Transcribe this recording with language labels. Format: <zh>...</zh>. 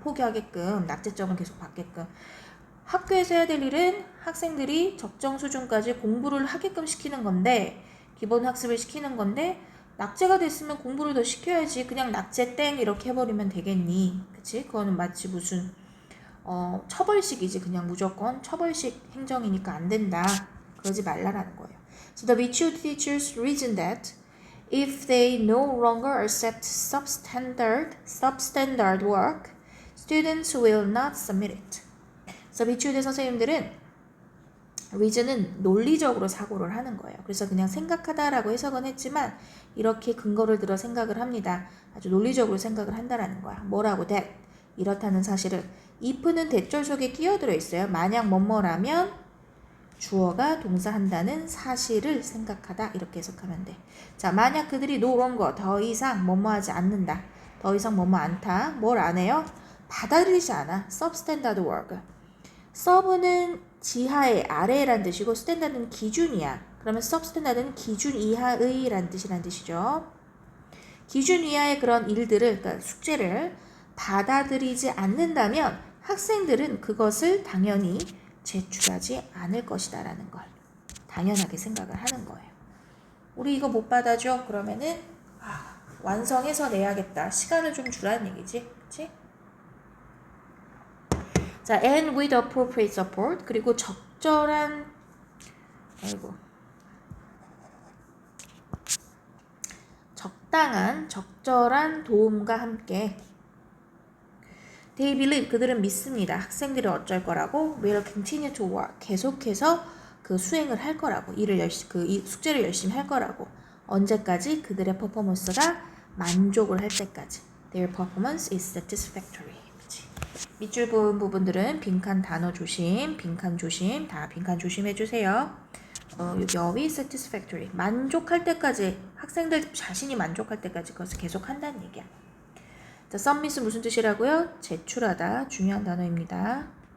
<ko>포기하게끔, 낙제점을 계속 받게끔. 학교에서 해야 될 일은 학생들이 적정 수준까지 공부를 하게끔 시키는 건데, 기본 학습을 시키는 건데, 낙제가 됐으면 공부를 더 시켜야지. 그냥 낙제 땡 이렇게 해버리면 되겠니? 그치? 그거는 마치 무슨 처벌식이지. 그냥 무조건 처벌식 행정이니까 안 된다. 그러지 말라라는 거예요.</ko> <en>So the VCU teachers reason that if they no longer accept substandard work, students will not submit it.</en> <ko>그래서 VCU대 선생님들은 reason은 논리적으로 사고를 하는 거예요. 그래서 그냥 생각하다라고 해석은 했지만 이렇게 근거를 들어 생각을 합니다. 아주 논리적으로 생각을 한다라는 거야. 뭐라고? that. 이렇다는 사실을. if는 대절 속에 끼어들어 있어요. 만약 뭐뭐라면 주어가 동사한다는 사실을 생각하다 이렇게 해석하면 돼. 자, 만약 그들이 no longer 더 이상 뭐뭐하지 않는다. 더 이상 뭐뭐 않다. 뭘 안 해요? 받아들이지 않아.</ko> <en>substandard work.</en> <ko>서브는 지하의 아래란 뜻이고 스탠다드는 기준이야. 그러면 substandard는 기준 이하의 란 뜻이죠. 기준 이하의 그런 일들을, 그러니까 숙제를 받아들이지 않는다면 학생들은 그것을 당연히 제출하지 않을 것이다 라는 걸 당연하게 생각을 하는 거예요. 우리 이거 못 받아줘? 그러면은 완성해서 내야겠다. 시간을 좀 주라는 얘기지. 그치?</ko> <en>자, and with appropriate support.</en> <ko>그리고 적절한 도움과 함께.</ko> <en>They believe,</en> <ko>그들은 믿습니다. 학생들이 어쩔 거라고.</ko> <en>will continue to work.</en> <ko>계속해서 그 수행을 할 거라고. 이 숙제를 열심히 할 거라고. 언제까지? 그들의 퍼포먼스가 만족을 할 때까지.</ko> <en>Their performance is satisfactory.</en> <ko>밑줄 그은 부분들은 빈칸 단어 조심, 빈칸 조심, 다 빈칸 조심해주세요. 여기 어휘 satisfactory. 만족할 때까지, 학생들 자신이 만족할 때까지 그것을 계속 한다는 얘기야. 자, submit은 무슨 뜻이라고요? 제출하다. 중요한 단어입니다.</ko>